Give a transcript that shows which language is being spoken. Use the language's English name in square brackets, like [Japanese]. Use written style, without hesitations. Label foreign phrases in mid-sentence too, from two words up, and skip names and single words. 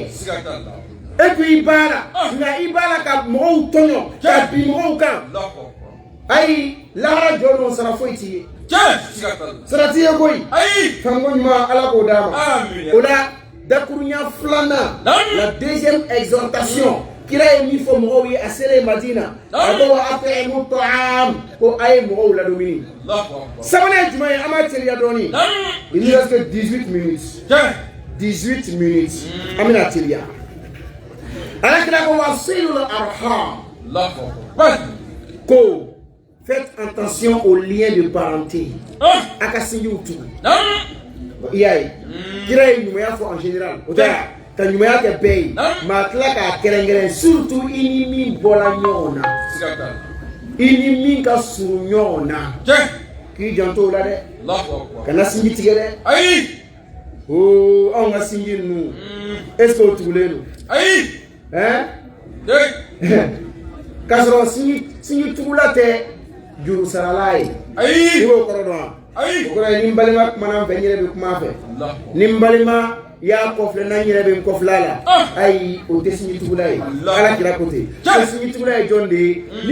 [Bambara] E ko i b'a la nka i b'a la ka mɔgɔw tɔɲɔ ka bin mɔgɔw kan ayi lahara jɔ don sara foyi t'i ye sara t'i ye koyi fanko ɲuman Ala k'o d'a ma o la dakurunya flana la [French] deuxième exhortation [Bambara] kira ye min fɔ mɔgɔw ye a selen Madina a ko [Arabic] وأطعموا الطعام [Bambara] ko a ye mɔgɔw ladomini sabanan ye jumɛn ye an b'a teliya dɔɔni [French] il nous reste que 18 minutes 18 minutes [Bambara] an bɛna teliya alakira ko [Arabic] واصلوا الأرحام [Bambara] ko [French] faites attention aux liens de parenté [Bambara] a ka sinjiw tugu i y'a ye kira ye ɲumanya fɔ [French] en général [Bambara] o tɛ ka ɲumanya kɛ bɛɛ ye maa tila k'a kɛrɛnkɛrɛn surtout i ni min bɔla ɲɔgɔn na i ni min ka surun ɲɔgɔn na k'i janto o la dɛ kana sinji tigɛ dɛ anw ka sinji ninnu [French] est ce que [Bambara] o tugulen don k'a sɔrɔ sinji tugula tɛ juru sarala ye i b'o kɔrɔ dɔn wa o kɔrɔ ye ni n balima kumana n fɛ n yɛrɛ bɛ kuma a fɛ ni n balima y'a kɔfilɛ n'an yɛrɛ bɛ n kɔfilɛ a la ayi o tɛ sinji tugula ye ala kira ko ten o sinji tugula ye jɔn de ye ni